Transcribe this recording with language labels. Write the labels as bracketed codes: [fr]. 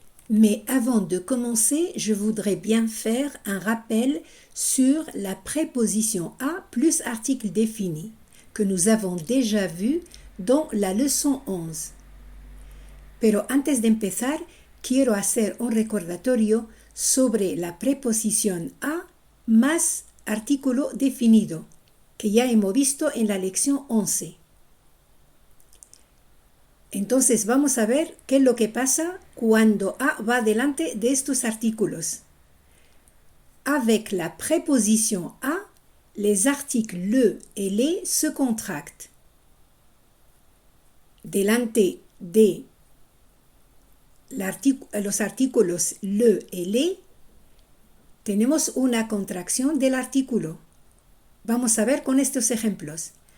[fr] Mais avant de commencer, je voudrais bien faire un rappel sur la préposition à plus article défini que nous avons déjà vu dans la leçon 11. [es] Pero antes de empezar, quiero hacer un recordatorio sobre la preposición a más artículo definido, que ya hemos visto en la lección 11. Entonces vamos a ver qué es lo que pasa cuando a va delante de estos artículos. [fr] Avec la préposition a, les articles le et les se contractent. [es] Delante de los artículos le et les, tenemos una contracción del artículo. Vamos a ver con estos ejemplos.